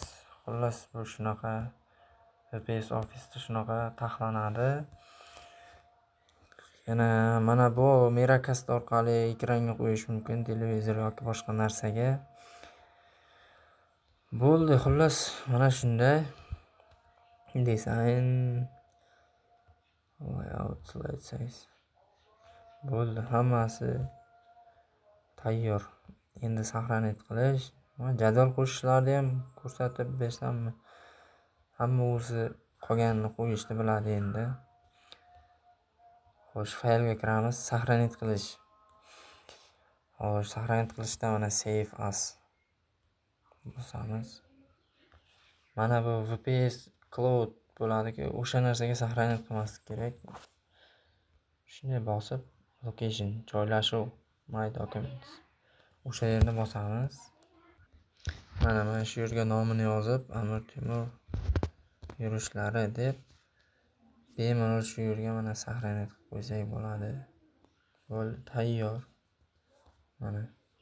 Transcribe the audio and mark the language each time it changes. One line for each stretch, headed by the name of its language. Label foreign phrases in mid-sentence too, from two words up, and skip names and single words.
Uzbek: Xullas bu shunaqa VPS Office'da shunaqa taxlanadi. Yana mana bu Miracast orqali ekranga qo'yish mumkin, televizor yoki boshqa narsaga. Bo'ldi, xullas mana shunday.
English: Design, layout, slide size.
Uzbek: Bo'ldi, hammasi tayyor. Endi saqlanib qilish, jadval qo'shishlarni ham ko'rsatib bersammi? Hamma o'zi qolganini qo'yishni biladi endi. Xo'sh, faylga kiramiz, saqlanib qilish. Xo'sh, saqlanib qilishda mana
English: save as
Uzbek: bosamiz. Mana bu VPS Cloud bo'ladi-ku, o'sha narsaga saqlanib qilmaslik kerak. Shunday bosib,
English: location, joylashuv, my documents.
Uzbek: O'sha yerni bosamiz. Mana shu yerga nomini yozib, Amir Temur yurishlari deb bemalol shu yerga mana saqlanib qo'ysak bo'ladi. Bo'ldi, tayyor. Mana